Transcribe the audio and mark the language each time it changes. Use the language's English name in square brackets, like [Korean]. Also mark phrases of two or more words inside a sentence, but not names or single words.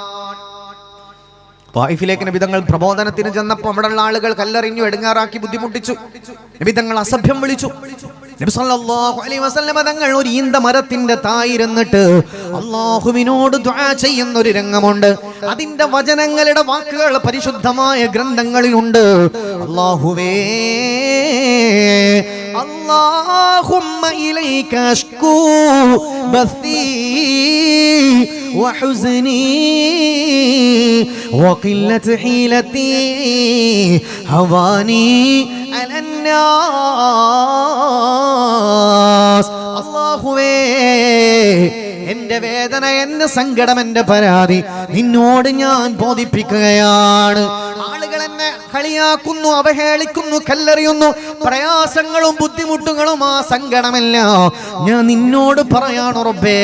[Malayalam] ത്വായിഫിലേക്ക് നബി തങ്ങൾ പ്രബോധനത്തിന് ചെന്നപ്പോൾ അവിടെയുള്ള ആളുകൾ കല്ലെറിഞ്ഞു, എടുങ്ങാറാക്കി, ബുദ്ധിമുട്ടിച്ചു. നബി തങ്ങൾ അസഭ്യം വിളിച്ചു. നബി [Arabic] صلى الله عليه وسلم [Malayalam] തങ്ങൾ ഒരു ഈന്ത മരത്തിന്റെ തായിരുന്നിട്ട് അല്ലാഹുവിനോട് ദുആ ചെയ്യുന്ന ഒരു രംഗമുണ്ട്. അതിന്റെ വചനങ്ങളുടെ വാക്കുകൾ പരിശുദ്ധമായ ഗ്രന്ഥങ്ങളിലുണ്ട്. [Arabic] അല്ലാഹുവേ اللهم إليك أشكو بثي وحزني وقلة حيلتي هواني على الناس. [Malayalam] അല്ലാഹുവേ എന്റെ വേദന, എന്റെ സങ്കടം, എന്റെ പരാതി നിന്നോട് ഞാൻ ബോധിപ്പിക്കുകയാണ്. ആളുകൾ എന്നെ കളിയാക്കുന്നു, അവഹേളിക്കുന്നു, കല്ലെറിയുന്നു. പ്രയാസങ്ങളും ബുദ്ധിമുട്ടുകളും ആ സങ്കടമല്ല ഞാൻ നിന്നോട് പറയാണ് റബ്ബേ.